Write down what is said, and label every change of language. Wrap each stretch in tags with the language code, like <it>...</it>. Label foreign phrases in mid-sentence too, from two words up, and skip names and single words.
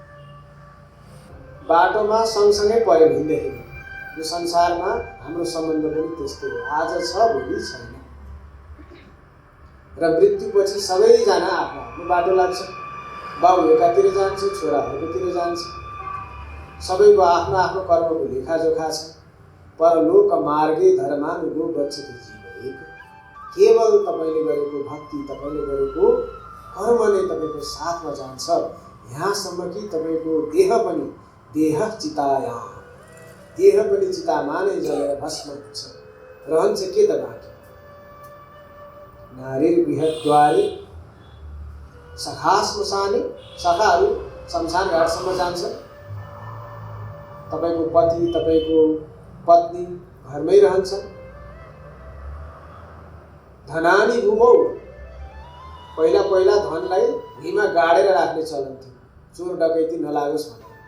<ne>बाटोमा सँगसँगै पऱ्यो हिँड्दाखेरि यो संसारमा हाम्रो सम्बन्ध पनि त्यस्तै हो, आज छ भोलि छैन। र मृत्युपछि सबैजना आफ्नो आफ्नो बाटो लाग्छ। बाउ एकातिर जान्छ, छोरा अर्कोतिर जान्छ। सबैको आफ्नो आफ्नो कर्मको लेखाजोखा छ।</ne> <sa>परलोक मार्गे धर्मानुगो गच्छति जीव एक।</sa> <ne>केवल तपाईँले गरेको भक्ति, तपाईँले गरेको कर्म नै तपाईँको साथमा जान्छ। यहाँसम्म कि तपाईँको देह पनि</ne> <sa>देह चितायाम,</sa> <ne>देह पनि चितामा नै जलेर भस्म हुन्छ, रहन्छ के त बाँकी।</ne> <sa>नारीर गृहद्वारे सखा श्मशाने,</sa> <ne>सखाहरू शमशान घाटसम्म जान्छ। तपाईँको पति, तपाईँको पत्नी घरमै रहन्छ।</ne> <sa>धनानी भूमौ,</sa> <ne>पहिला पहिला धनलाई भुइँमा गाडेर राख्ने चलन थियो, चोर डकैती नलागोस् भनेर।</ne>